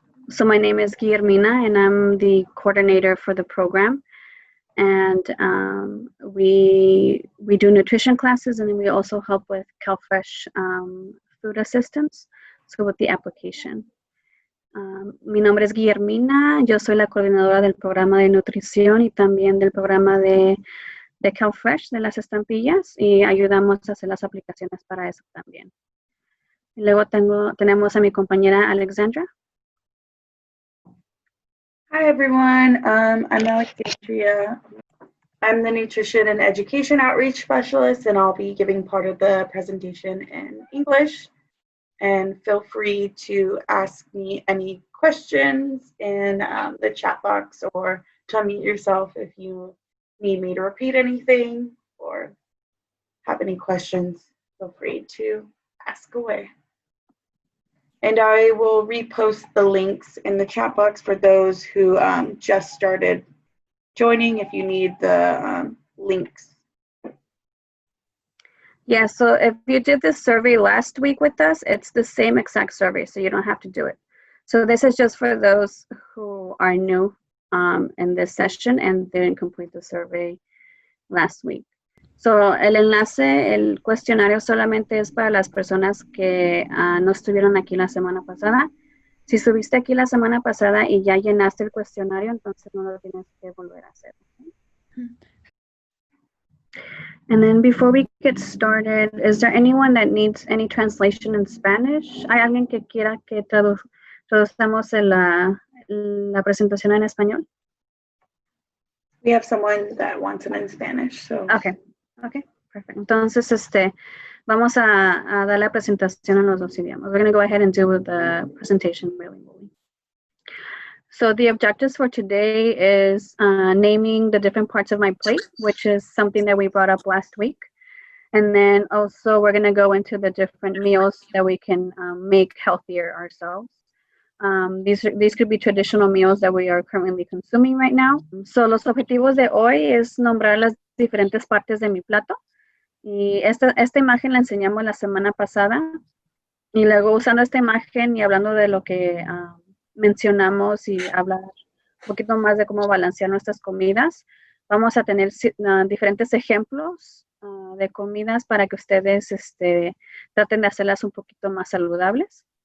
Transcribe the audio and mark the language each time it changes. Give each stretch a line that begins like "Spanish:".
English: So my name is Guillermina, and I'm the coordinator for the program. And we do nutrition classes, and then we also help with CalFresh food assistance, so with the application.
Spanish: Mi nombre es Guillermina, yo soy la coordinadora del programa de nutrición y también del programa de CalFresh, de las estampillas, y ayudamos a hacer las aplicaciones para eso también. Y luego tenemos a mi compañera Alexandra.
English: Hi everyone, I'm Alexandria. I'm the Nutrition and Education Outreach Specialist, and I'll be giving part of the presentation in English. And feel free to ask me any questions in the chat box, or to unmute yourself if you need me to repeat anything or have any questions. Feel free to ask away. And I will repost the links in the chat box for those who just started joining if you need the links. Yeah, so if you did this survey last week with us, it's the same exact survey, so you don't have to do it. So this is just for those who are new in this session and didn't complete the survey last week.
Spanish: So el enlace, el cuestionario solamente es para las personas que no estuvieron aquí la semana pasada. Si estuviste aquí la semana pasada y ya llenaste el cuestionario, entonces no lo tienes que volver a hacer.
English: Okay? And then before we get started, is there anyone that needs any translation in Spanish?
Spanish: ¿Hay alguien que quiera que traduzcamos la presentación en español?
English: We have someone that wants it in Spanish, so. Okay, perfect.
Spanish: Entonces, vamos a dar la presentación en los dos idiomas.
English: We're going to go ahead and do the presentation bilingually. So the objectives for today is naming the different parts of my plate, which is something that we brought up last week. And then also we're going to go into the different meals that we can make healthier ourselves. These could be traditional meals that we are currently consuming right now.
Spanish: So los objetivos de hoy es nombrar las diferentes partes de mi plato. Y esta imagen la enseñamos la semana pasada. Y luego usando esta imagen y hablando de lo que mencionamos y hablar un poquito más de cómo balancear nuestras comidas, vamos a tener diferentes ejemplos de comidas para que ustedes traten de hacerlas un poquito más saludables.